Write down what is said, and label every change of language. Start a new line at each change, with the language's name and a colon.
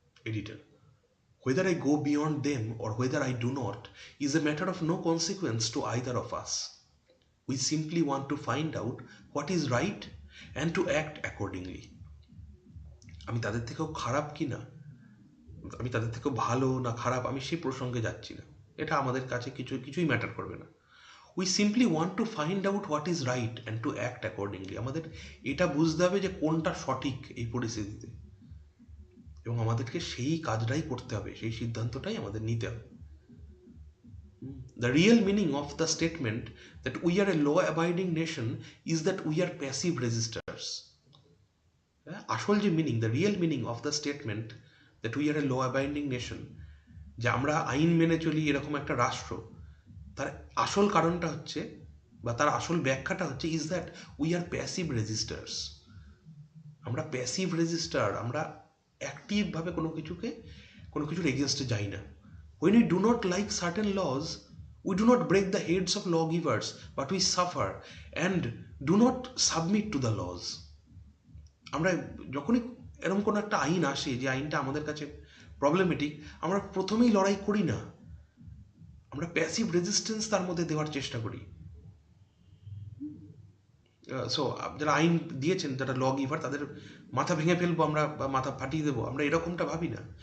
English: Editor, whether I go beyond them or whether I do not is a matter of no consequence to either of us. We simply want to find out what is right and to act accordingly.
Bangla: আমি তাদের থেকেও খারাপ কি না, আমি তাদের থেকেও ভালো না খারাপ, আমি সেই প্রসঙ্গে যাচ্ছি না। এটা আমাদের কাছে কিছুই ম্যাটার করবে না।
English: We simply want to find out what is right and to act accordingly.
Bangla: আমাদের এটা বুঝতে হবে যে কোনটা সঠিক এই পরিস্থিতিতে, এবং আমাদেরকে সেই কাজটাই করতে হবে, সেই সিদ্ধান্তটাই আমাদের নিতে হবে।
English: The real meaning of the statement that we are a law-abiding nation is that we are passive resistors.
Bangla: আসল যে meaning,
English: the real meaning of the statement that we are a law-abiding nation,
Bangla: যে আমরা আইন মেনে চলি এরকম একটা রাষ্ট্র, তার আসল কারণটা হচ্ছে বা তার আসল ব্যাখ্যাটা হচ্ছে
English: is that we are passive resistors.
Bangla: আমরা প্যাসিভ রেজিস্টার, আমরা অ্যাক্টিভভাবে কোনো কিছুর এগেনস্টে যাই না।
English: When we do not like certain laws, we do not break the heads of lawgivers, but we suffer and do not submit to the laws.
Bangla: আমরা যখনই এরকম কোনো একটা আইন আসে যে আইনটা আমাদের কাছে প্রবলেমেটিক, আমরা প্রথমেই লড়াই করি না, আমরা প্যাসিভ রেজিস্ট্যান্স তার মধ্যে দেওয়ার চেষ্টা করি। সো যারা আইন দিয়েছেন, যারা ল গিভার, তাদের মাথা ভেঙে ফেলবো আমরা বা মাথা ফাটিয়ে দেবো, আমরা এরকমটা ভাবি না।